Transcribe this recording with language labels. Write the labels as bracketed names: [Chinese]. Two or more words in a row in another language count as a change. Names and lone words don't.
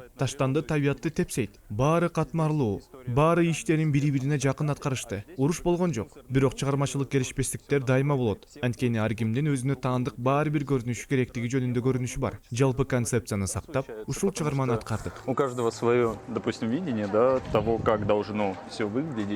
[Kyrgyz] Таштанды табиятты тепсейт. Баары катмарлуу. Баары иштерин бири-бирине жакын аткарышты. Уруш болгон жок. Бирок чыгармачылык келишпестиктер дайыма болот. Анткени ар кимдин өзүнө таандык баары бир көрүнүшү керектиги жөнүндө көрүнүшү бар. Жалпы концепцияны сактап, ушул чыгарманы аткардык. [Russian] У каждого свое, допустим, видение, да, того, как должно все выглядеть.